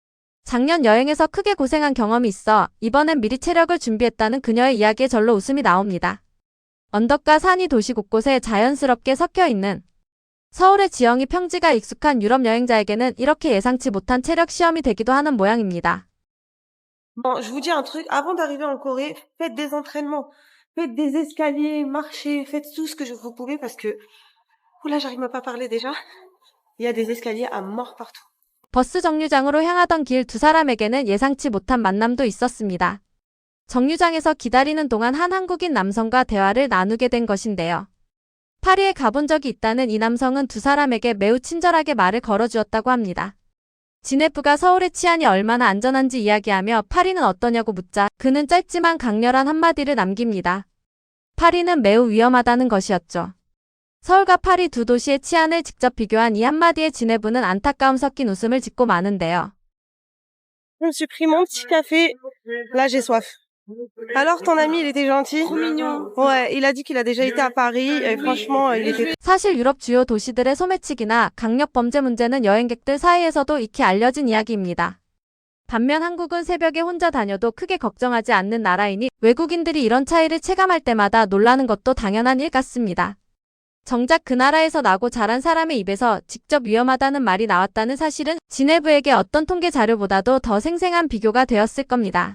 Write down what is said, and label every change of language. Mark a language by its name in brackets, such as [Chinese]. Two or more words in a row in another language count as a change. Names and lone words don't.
[Korean] 작년 여행에서 크게 고생한 경험이 있어 이번엔 미리 체력을 준비했다는 그녀의 이야기에 절로 웃음이 나옵니다. 언덕과 산이 도시 곳곳에 자연스럽게 섞여 있는 서울의 지형이 평지가 익숙한 유럽 여행자에게는 이렇게 예상치 못한 체력 시험이 되기도 하는 모양입니다. [French] Bon, je vous dis un truc. Avant d'arriver en Corée, faites des entraînements. Faites des escaliers, marchez, faites tout ce que vous pouvez parce que... Oula, j'arrive même pas à parler déjà. Il y a des escaliers à mort partout. [Korean] 버스 정류장으로 향하던 길 두 사람에게는 예상치 못한 만남도 있었습니다. 정류장에서 기다리는 동안 한 한국인 남성과 대화를 나누게 된 것인데요. 파리에 가본 적이 있다는 이 남성은 두 사람에게 매우 친절하게 말을 걸어주었다고 합니다. 진해부가 서울의 치안이 얼마나 안전한지 이야기하며 파리는 어떠냐고 묻자 그는 짧지만 강렬한 한마디를 남깁니다. 파리는 매우 위험하다는 것이었죠. 서울과 파리 두 도시의 치안을 직접 비교한 이 한마디에 진해부는 안타까움 섞인 웃음을 짓고 마는데요. [French] Je me suis pris mon petit café. Là, j'ai soif. Alors, ton ami, il était gentil? Trop mignon. Ouais, il a dit qu'il a déjà été à Paris. Et franchement, il était... [Korean] 사실 유럽 주요 도시들의 소매치기나 강력 범죄 문제는 여행객들 사이에서도 익히 알려진 이야기입니다. 반면 한국은 새벽에 혼자 다녀도 크게 걱정하지 않는 나라이니 외국인들이 이런 차이를 체감할 때마다 놀라는 것도 당연한 일 같습니다. 정작 그 나라에서 나고 자란 사람의 입에서 직접 위험하다는 말이 나왔다는 사실은 진해부에게 어떤 통계 자료보다도 더 생생한 비교가 되었을 겁니다.